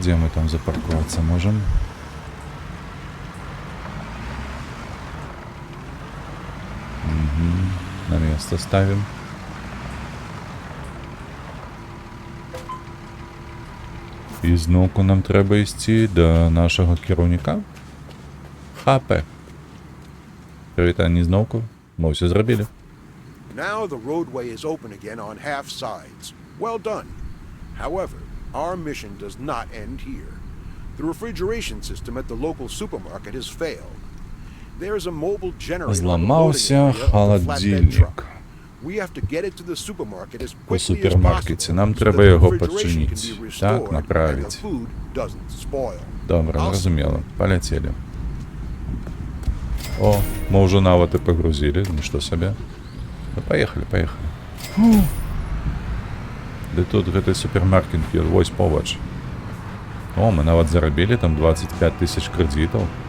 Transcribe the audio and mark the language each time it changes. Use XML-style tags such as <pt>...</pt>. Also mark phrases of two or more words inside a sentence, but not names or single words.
<be>Дзе мы там запаркавацца можам?</be> <ru>На место ставим.</ru> <be>І зноўку нам трэба ісці да нашага кіраўніка. Хапе. Прывітанне зноўку. Мы ўсё зрабілі.</be> <en>Now the roadway is open again on half sides. Well done. However, our mission does not end here. The refrigeration system at the local supermarket has failed. There is a mobile generator.</en> <be>Зламаўся халадзільнік.</be> <en>We have to get it to the supermarket as</en> <be>У</be> <en>quickly as</en> <be>супермаркеце.</be> <en>possible</en> <be>Нам</be> <en>so</en> <be>трэба</be> <en>that the</en> <be>яго</be> <en>refrigeration</en> <be>пачыніць.</be> <en>can be</en> <be>Так,</be> <en>restored</en> <be>направіць.</be> <en>and the food doesn't spoil.</en> <be>Добре, зразумела. Паляцелі. О, мы ўжо нават і пагрузілі. Нішто сабе. Ну, паехалі. Ды тут гэты супермаркет, вось побач. О, мы нават зарабілі там 25 тысяч крэдітаў.</be>